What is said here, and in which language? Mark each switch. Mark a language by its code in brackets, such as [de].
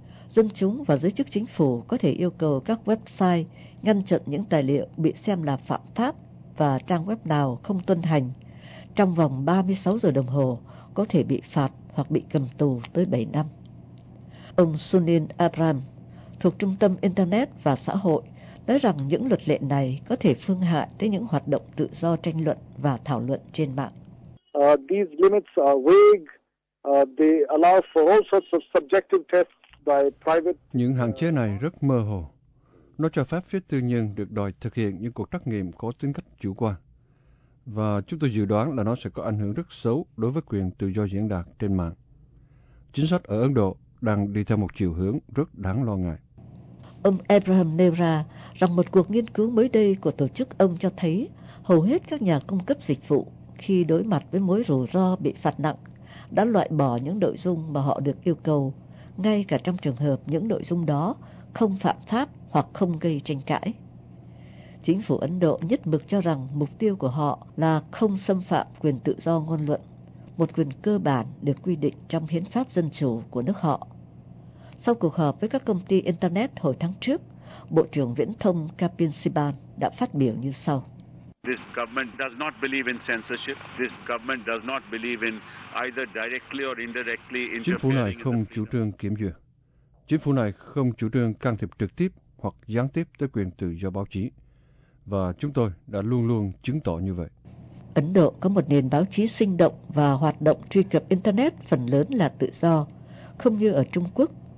[vi] Dân chúng và giới chức chính phủ có thể yêu cầu các website ngăn chặn những tài liệu bị xem là phạm pháp và trang web nào không tuân hành trong vòng 36 giờ đồng hồ có thể bị phạt hoặc bị cầm tù tới 7 năm. Ông Sunil Abram thuộc Trung tâm Internet và Xã hội nói rằng những luật lệ này có thể phương hại tới những hoạt động tự do tranh luận và thảo luận trên mạng. [en] These limits are vague. They allow for all sorts of subjective tests by private. [vi] Những hạn chế này rất mơ hồ. Nó cho phép phía tư nhân được đòi thực hiện những cuộc trắc nghiệm có tính cách chủ quan. Và chúng tôi dự đoán là nó sẽ có ảnh hưởng rất xấu đối với quyền tự do diễn đạt trên mạng. Chính sách ở Ấn Độ đang đi theo một chiều hướng rất đáng lo ngại. Ông Abraham nêu ra rằng một cuộc nghiên cứu mới đây của tổ chức ông cho thấy hầu hết các nhà cung cấp dịch vụ khi đối mặt với mối rủi ro bị phạt nặng đã loại bỏ những nội dung mà họ được yêu cầu, ngay cả trong trường hợp những nội dung đó không phạm pháp hoặc không gây tranh cãi. Chính phủ Ấn Độ nhất mực cho rằng mục tiêu của họ là không xâm phạm quyền tự do ngôn luận, một quyền cơ bản được quy định trong hiến pháp dân chủ của nước họ. Sau cuộc họp với các công ty Internet hồi tháng trước, Bộ trưởng Viễn thông Kapil Sibal đã phát biểu như sau. [en] This government does not believe in censorship. This government does not believe in either directly or indirectly interfering. [vi] Chính phủ này không chủ trương kiểm duyệt. Chính phủ này không chủ trương can thiệp trực tiếp hoặc gián tiếp tới quyền tự do báo chí. Và chúng tôi đã luôn luôn chứng tỏ như vậy. Ấn Độ có một nền báo chí sinh động và hoạt động truy cập Internet phần lớn là tự do, không như ở Trung Quốc.